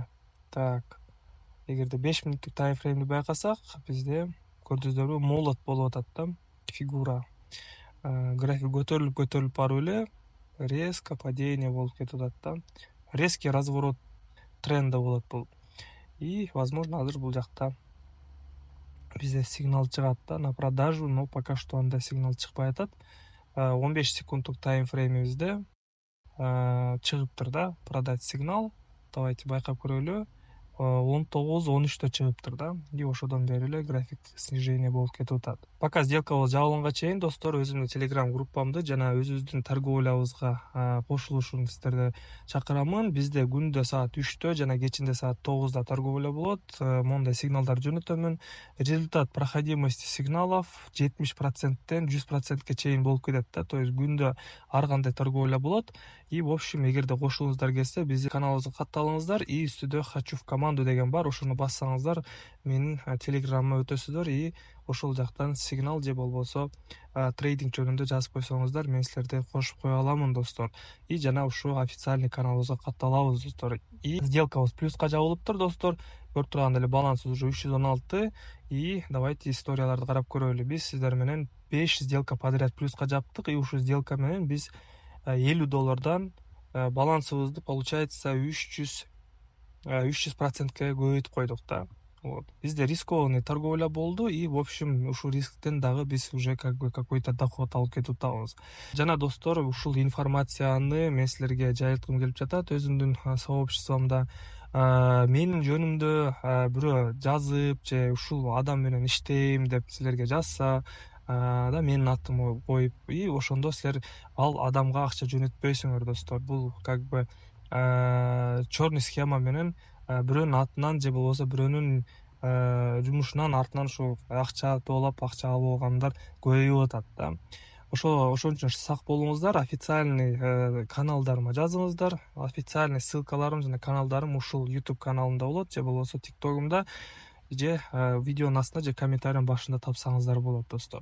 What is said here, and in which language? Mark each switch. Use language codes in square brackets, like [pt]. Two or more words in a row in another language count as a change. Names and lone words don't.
[ky] Так, эгерде 5 мүнөттүк таймфреймди байкасак, бизде көрдүңүздөрбү, молот болуп атат да, фигура. График көтөрүлүп барып эле [ru] резко падение [ky] болуп кетип атат да. [ru] Резкий разворот тренда [ky] болот бул. [ru] И возможно [ky] азыр бул жакта бизде сигнал чыгат да [ru] на продажу, но пока что [ky] андай сигнал чыкпай атат. 15 секундтук таймфреймибизде чыгыптыр да продать сигнал. Давайте байкап көрөлү. 19-13 чыгыптыр да. И ошодон бери эле график снижение болуп кетип атат. Пока сделкабыз жабылганга чейин достор өзүмдүн телеграм группамды жана өзүбүздүн торговлябызга кошулушуңузду сиздерди чакырамын. Бизде күндө саат 3-тө жана кечинде саат 9-да торговля болот. Мондай сигналдар жөнөтөмүн. [ru] Результат проходимости сигналов [ky] 70%тен 100%ке чейин болуп кетет да. [ru] То есть [ky] күндө ар кандай торговля болот. [ru] И в общем, [ky] эгерде кошулуңуздар келсе, биздин каналыбызга катталыңыздар. И үстүдө [ru] хочу в команду [ky] деген бар. Ошону бассаңыздар, менин телеграмыма өтөсүздөр. И ошол жактан сигнал же болбосо трейдинг жөнүндө жазып койсоңуздар, мен силерди кошуп кое аламын достор. И жана ушул официальный каналыбызга катталабыз достор. И сделкабыз плюска жабылыптыр достор. Көрүп тургандай эле баланс уже 316. [ru] И давайте [ky] историяларды карап көрөлү. Биз сиздер менен 5 [ru] сделка подряд [ky] плюска жаптык. И ушул сделка менен биз $50 балансыбызды получается 300%ке көбөйтүп койдук да. Вот. Бизде рискованный торговля болду, [ru] и в общем [ky] ушул рисктен дагы биз [ru] уже как бы какой-то доход [ky] алып кетип атабыз. Жана достор, ушул информацияны мен силерге жайылткым келип жатат өзүмдүн сообществомдо. Менин жөнүмдө бирөө жазып же ушул адам менен иштейм деп силерге жазса да, менин атымды коюп, и ошондо силер ал адамга акча жөнөтпөйсүңөр достор. Бул [ru] как бы черный схема [ky] менен бирөөнүн атынан же болбосо бирөөнүн жумушунан артынан ушул акча тоолап акча алып алгандар көбөйүп атат да. Ошон үчүн сак болуңуздар. Официальный каналдарыма жазыңыздар. Официальный ссылкаларым жана каналдарым ушул YouTube каналымда болот же болбосо TikTok'умда же видеонун астына же комментариянын башында тапсаңыздар болот достор.